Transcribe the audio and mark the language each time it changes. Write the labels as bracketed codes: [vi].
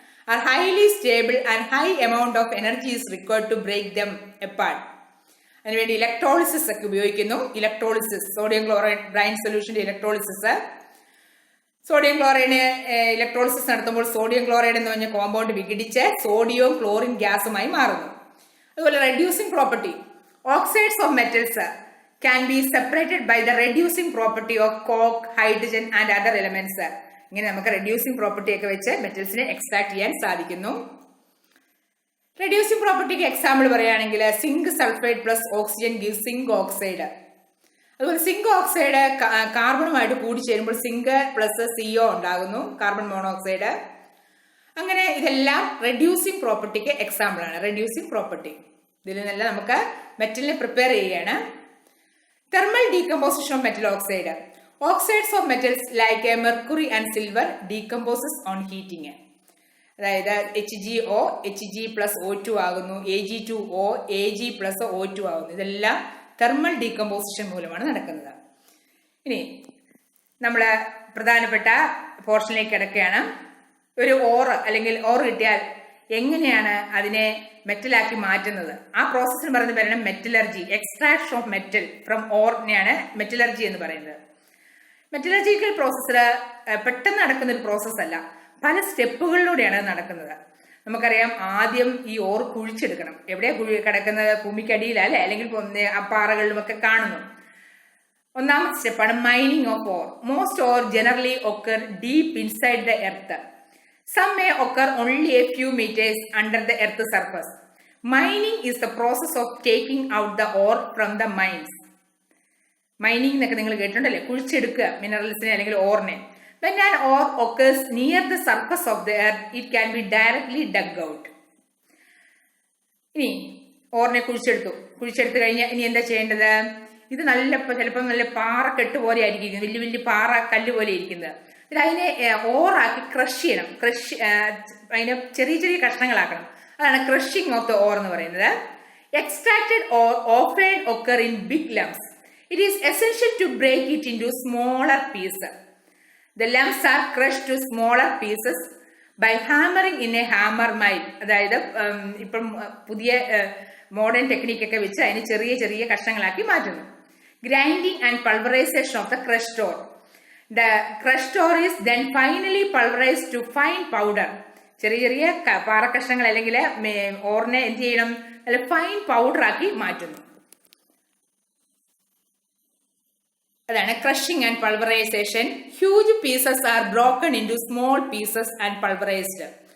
[en] Are highly stable and high amount of energy is required to break them apart. [ml] അതിനുവേണ്ടി electrolysis ഒക്കെ ഉപയോഗിക്കുന്നു. Sodium chloride brine സൊല്യൂഷന്റെ electrolysis. Sodium ക്ലോറൈഡിന് electrolysis നടത്തുമ്പോൾ sodium chloride എന്ന് പറഞ്ഞ compound വിഘടിച്ച് സോഡിയവും chlorine ഗ്യാസുമായി മാറുന്നു. അതുപോലെ [en] Reducing property, oxides of metals can be separated by the reducing property of coke, hydrogen and other elements. [ml] ഇങ്ങനെ നമുക്ക് റെഡ്യൂസിംഗ് പ്രോപ്പർട്ടി ഒക്കെ വെച്ച് മെറ്റൽസിനെ എക്സ്ട്രാക്ട് ചെയ്യാൻ സാധിക്കുന്നു. റെഡ്യൂസിംഗ് പ്രോപ്പർട്ടിക്ക് എക്സാമ്പിൾ പറയുകയാണെങ്കിൽ zinc sulphide plus oxygen give zinc oxide. അതുപോലെ സിങ്ക് ഓക്സൈഡ് കാർബണുമായിട്ട് കൂടി ചേരുമ്പോൾ സിങ്ക് പ്ലസ് CO ഉണ്ടാകുന്നു, കാർബൺ മോണോക്സൈഡ്. അങ്ങനെ ഇതെല്ലാം റെഡ്യൂസിംഗ് പ്രോപ്പർട്ടിക്ക് എക്സാമ്പിൾ ആണ്. റെഡ്യൂസിംഗ് പ്രോപ്പർട്ടി ഇതിൽ നിന്നെല്ലാം നമുക്ക് മെറ്റലിനെ പ്രിപ്പയർ ചെയ്യുകയാണ്. [en] Thermal decomposition of metal oxide. Oxides of metals like mercury and silver decomposes on heating. [ml] അതായത് HgO Hg+O2 ആകുന്നു, Ag2O Ag+O2 ആകുന്നു. ഇതെല്ലാം തെർമൽ ഡീകമ്പോസിഷൻ മൂലമാണ് നടക്കുന്നത്. ഇനി നമ്മൾ പ്രധാനപ്പെട്ട പോർഷനിലേക്ക് കിടക്കുകയാണ്. ഒരു ഓർ അല്ലെങ്കിൽ ഓർ കിട്ടിയാൽ എങ്ങനെയാണ് അതിനെ മെറ്റലാക്കി മാറ്റുന്നത്? ആ പ്രോസസ്സിന് പറയുന്നത് പറയണം metallurgy. [en] extraction of metal from [ml] ഓറിനെയാണ് metallurgy എന്ന് പറയുന്നത്. മെറ്റലർജിക്കൽ പ്രോസസ്സ് പെട്ടെന്ന് നടക്കുന്ന ഒരു പ്രോസസ്സ് അല്ല, പല സ്റ്റെപ്പുകളിലൂടെയാണ് നടക്കുന്നത്. നമുക്കറിയാം, ആദ്യം ഈ ഓർ കുഴിച്ചെടുക്കണം. എവിടെയാണ് കിടക്കുന്നത്? ഭൂമിക്കടിയിലല്ലേ, അല്ലെങ്കിൽ പാറകളിലുമൊക്കെ കാണുന്നു. ഒന്നാമത്തെ സ്റ്റെപ്പാണ് mining of or. [en] Most ore generally occur deep inside the earth. Some may occur only a few meters under the earth's surface. Mining is the process of taking out the ore from the mines. [ml] Mining എന്നൊക്കെ നിങ്ങൾ കേട്ടിട്ടുണ്ടല്ലേ, കുഴിച്ചെടുക്കുക മിനറൽസിനെ അല്ലെങ്കിൽ ഓറിനെ. [en] When an ore occurs near the surface of the earth, it can be directly dug out. [ml] ഇനി ഓറിനെ കുഴിച്ചെടുത്ത് കഴിഞ്ഞാൽ ഇനി എന്താ ചെയ്യേണ്ടത്? ഇത് ചിലപ്പോൾ നല്ല പാറക്കെട്ട് പോലെ ആയിരിക്കും, വലിയ വലിയ പാറ കല്ല് പോലെ ഇരിക്കുന്നത്. അതിനെ ഓറാക്കി ക്രഷ് ചെയ്യണം. അതിനെ ചെറിയ ചെറിയ കഷ്ണങ്ങളാക്കണം. അതാണ് [en] crushing of the ore [ml] എന്ന് പറയുന്നത്. [en] Extracted ore often occur in big lumps. It is essential to break it into smaller pieces. The lumps are crush to smaller pieces by hammering in a hammer mill. [ml] അതായത് ഇപ്പം പുതിയ modern ടെക്നിക്കൊക്കെ വെച്ച് അതിന് ചെറിയ ചെറിയ കഷ്ണങ്ങളാക്കി മാറ്റുന്നു. [en] Grinding and pulverization of the crushed ore. The crushed ore is then finally pulverized to fine powder. [ml] ചെറിയ ചെറിയ പാറക്കഷ്ണങ്ങൾ അല്ലെങ്കിൽ ഓറിനെ എന്ത് ചെയ്യണം? അല്ല, ഫൈൻ പൗഡർ ആക്കി മാറ്റുന്നു. അതാണ് [en] Crushing and pulverization. Huge pieces are broken into small pieces and pulverized.